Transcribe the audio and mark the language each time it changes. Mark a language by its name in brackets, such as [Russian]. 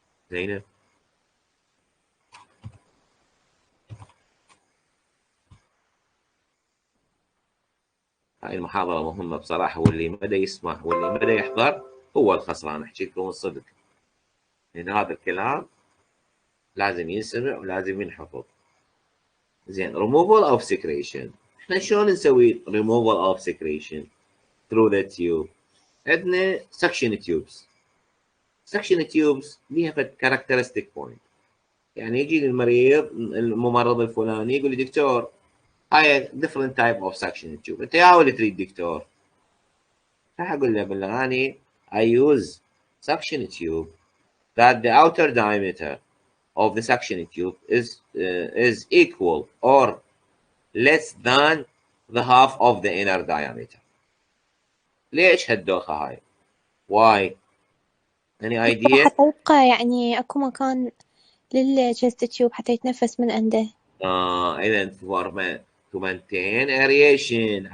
[Arabic] زينب هاي المحاضرة مهمة بصراحة، واللي ما يسمع واللي ما يحضر هو الخسران، احكي لكم الصدق. لأن هذا الكلام لازم ينسمع ولازم ينحفظ. زين، [English] removal of secretion. [Arabic] احنا شلون نسوي [English] removal of secretion through the tube؟ [Arabic] عندنا [English] suction tubes. [Arabic] suction tubes ليها [English] characteristic point. [Arabic] يعني يجي المريض الممرض الفلاني يقول لي دكتور هاي [English] different type of suction tube، [Arabic] انت يا ولد تريد دكتور؟ راح اقول له بالله [English] I use suction tube that the outer diameter of the suction tube is equal or less than the half of the inner diameter. [Arabic] ليش هالدوخة هاي؟ [English] Why؟ any idea؟ [Arabic] حتى يبقى يعني اكو مكان للجلد التيوب حتى يتنفس من عنده. اذا [English] to maintain aeration.